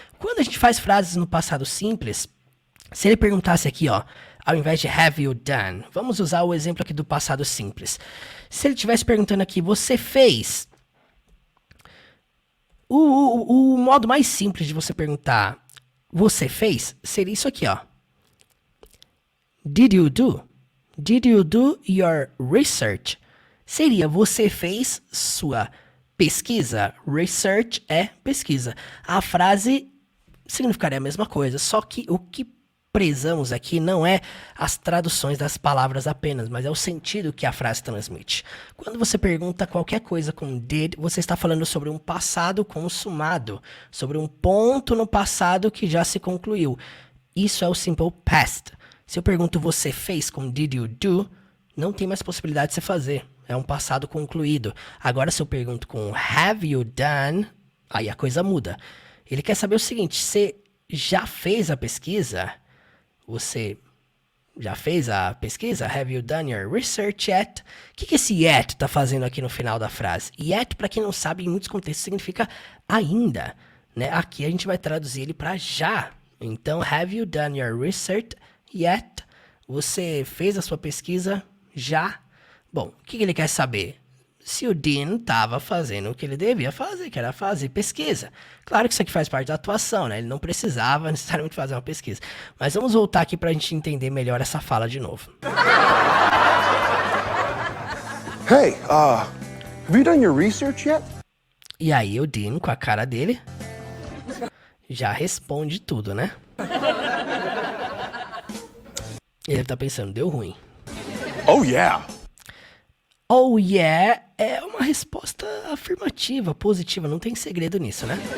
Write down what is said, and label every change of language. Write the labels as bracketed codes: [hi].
[pt] Quando a gente faz frases no passado simples, se ele perguntasse aqui, ó, ao invés de [en] have you done, [pt] vamos usar o exemplo aqui do passado simples. Se ele estivesse perguntando aqui, você fez? O modo mais simples de você perguntar, você fez? Seria isso aqui, ó. [en] Did you do? Did you do your research? [pt] Seria, você fez sua pesquisa? Research é pesquisa. A frase significaria a mesma coisa, só que o que prezamos aqui não é as traduções das palavras apenas, mas é o sentido que a frase transmite. Quando você pergunta qualquer coisa com did, você está falando sobre um passado consumado, sobre um ponto no passado que já se concluiu. Isso é o simple past. Se eu pergunto você fez com [en] did you do, [pt] não tem mais possibilidade de você fazer. É um passado concluído. Agora se eu pergunto com [en] have you done, [pt] aí a coisa muda. Ele quer saber o seguinte, você já fez a pesquisa? Você já fez a pesquisa? [en] Have you done your research yet? [pt] O que esse yet está fazendo aqui no final da frase? Yet, para quem não sabe, em muitos contextos significa ainda, né? Aqui a gente vai traduzir ele para já. [en] Então, have you done your research yet? [pt] Você fez a sua pesquisa já? Bom, o que ele quer saber? Se o Dean estava fazendo o que ele devia fazer, que era fazer pesquisa. Claro que isso aqui faz parte da atuação, né? Ele não precisava necessariamente fazer uma pesquisa. Mas vamos voltar aqui para a gente entender melhor essa fala de novo. [en] Hey, have you done your research yet? [pt] E aí o Dean, com a cara dele, já responde tudo, né? Ele deve estar pensando, deu ruim. [en] Oh, yeah. Oh yeah [pt] é uma resposta afirmativa, positiva, não tem segredo nisso, né?